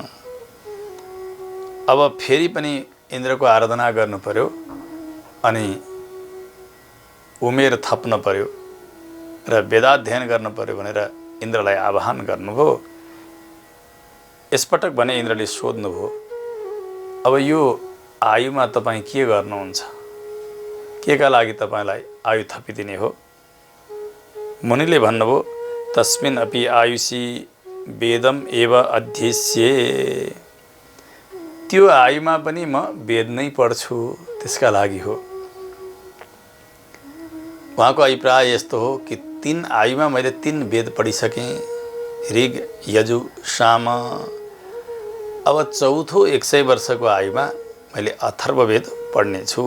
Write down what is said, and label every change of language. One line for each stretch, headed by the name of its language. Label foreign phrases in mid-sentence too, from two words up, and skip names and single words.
Nepali: अब फेरि पनि इन्द्रको आराधना गर्नु पर्यो अनि उमेर थप्न पर्यो र वेदाध्ययन गर्नु पर्यो भनेर इन्द्रलाई आह्वान गर्नुभयो। यसपटक भने इन्द्रले सोध्नुभयो, अब यो आयुमा तपाईँ के गर्नुहुन्छ? के का लागि तपाईँलाई आयु थपिदिने हो? मुनिले भन्नुभयो,
Sanskrit: तस्मिन् अपि आयुषी वेदम एव अध्यस्ये।
Nepali: त्यो आयुमा पनि म वेद नै पढ्छु, त्यसका लागि हो। उहाँको अभिप्राय यस्तो हो कि 3 आयुमा मैले 3 वेद पढिसकेँ, ऋग, यजु, साम। अब चौथो 100 वर्षको आयुमा मैले अथर्ववेद पढ्नेछु।